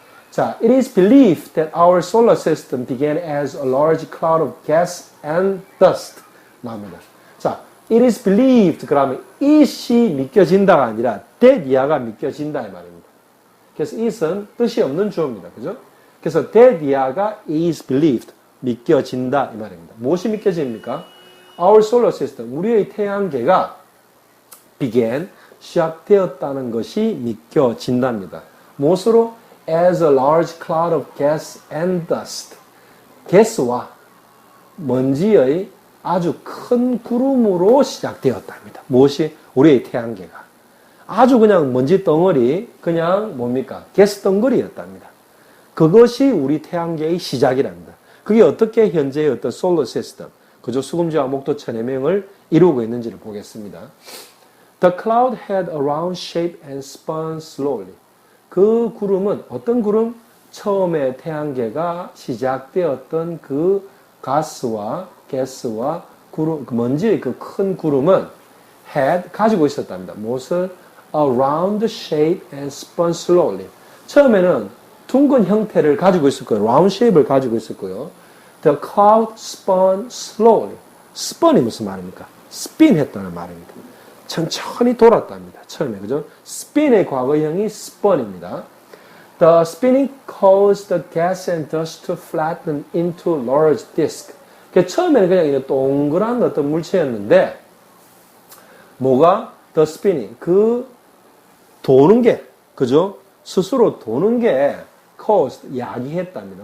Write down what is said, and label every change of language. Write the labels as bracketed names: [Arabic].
[English] 자, it is believed that our solar system began as a large cloud of gas and dust. [Korean] 나옵니다. 자, [English] it is believed [Korean] 그러면 it이 믿겨진다가 아니라 that 이하가 믿겨진다 이 말입니다. 그래서 it은 뜻이 없는 주어입니다. 그죠? 그래서 that 이하가 is believed 믿겨진다 이 말입니다. 무엇이 믿겨집니까? [English] Our solar system [Korean] 우리의 태양계가 began 시작되었다는 것이 믿겨진답니다. 무엇으로? [English] As a large cloud of gas and dust. [Korean] 가스와 먼지의 아주 큰 구름으로 시작되었답니다. 무엇이? 우리의 태양계가. 아주 그냥 먼지 덩어리, 그냥 뭡니까? 가스 덩어리였답니다. 그것이 우리 태양계의 시작이랍니다. 그게 어떻게 현재의 어떤 솔로 시스템, 그저 수금지와 목도 천해명을 이루고 있는지를 보겠습니다. [English] The cloud had a round shape and spun slowly. [Korean] 그 구름은 어떤 구름? 처음에 태양계가 시작되었던 그 가스와 구름, 먼지의 그 큰 구름은 had 가지고 있었답니다. 무엇을? [English] A round shape and spun slowly. [Korean] 처음에는 둥근 형태를 가지고 있을 거예요. round shape을 가지고 있을 거예요. [English] The cloud spun slowly. [Korean] spin이 무슨 말입니까? spin 했다는 말입니다. 천천히 돌았답니다. 처음에, 그죠? spin의 과거형이 spin입니다. [English] The spinning caused the gas and dust to flatten into large disk. [Korean] 처음에는 그냥 이런 동그란 어떤 물체였는데, 뭐가? [English] The spinning. [Korean] 그 도는 게, 그죠? 스스로 도는 게 caused, 야기했답니다.